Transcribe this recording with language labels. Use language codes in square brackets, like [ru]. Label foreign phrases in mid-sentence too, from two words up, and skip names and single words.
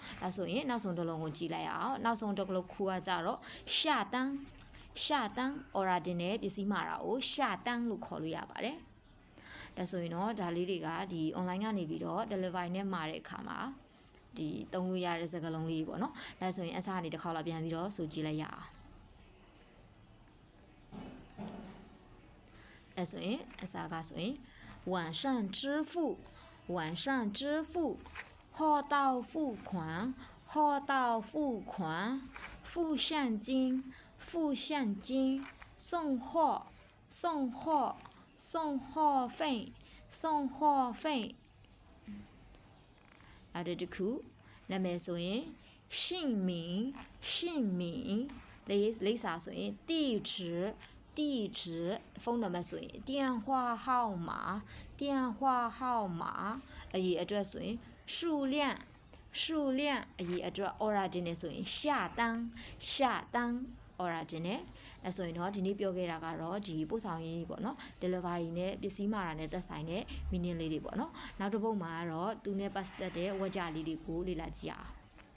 [my] ဒါဆိုရင်နောက်ဆုံးတစ်လုံးကိုကြည့်လိုက်အောင်နောက်ဆုံးတစ်လုံးခုကကြတော့下单 order တင်တဲ့ပစ္စည်းမှာတာကို下单လို့ခေါ်လို့ရပါတယ်ဒါဆိုရင်တော့ဒါလေးတွေကဒီ online ကနေပြီးတော့ delivery နဲ့မှာတဲ့အခါမှာဒီသုံးလို့ရတဲ့စကားလုံးလေးပေါ့နော်ဒါဆိုရင်အစားအနေတစ်ခေါက်လာပြန်ပြီးတော့ဆိုကြည့်လိုက်ရအောင်ဒါဆိုရင်အစားကဆိုရင် [zh] 晚上支付货到付款付现金送货费 [my] နောက်တစ်ခုနာမည်ဆိုရင်姓名 လိပ်စာဆိုရင်地址ဖုန်းနံပါတ်ဆိုရင် [zh] 电话号码 [my] အရေးအတွက်ဆိုရင်数量အရေးအတွက် order တင်နေဆိုရင်下单 order တင်နေအဲဆိုရင်တော့ဒီနေ့ပြောခဲ့တာကတော့ဒီပို့ဆောင်ရေးပေါ့နော် delivery နဲ့ပစ္စည်းမှာတာနဲ့သက်ဆိုင်တဲ့ meaning လေးတွေပေါ့နော်နောက်တစ်ပုဒ်မှာကတော့သူနဲ့ပတ်သက်တဲ့ဝါကြလေးတွေကိုလေ့လာကြည့်အောင်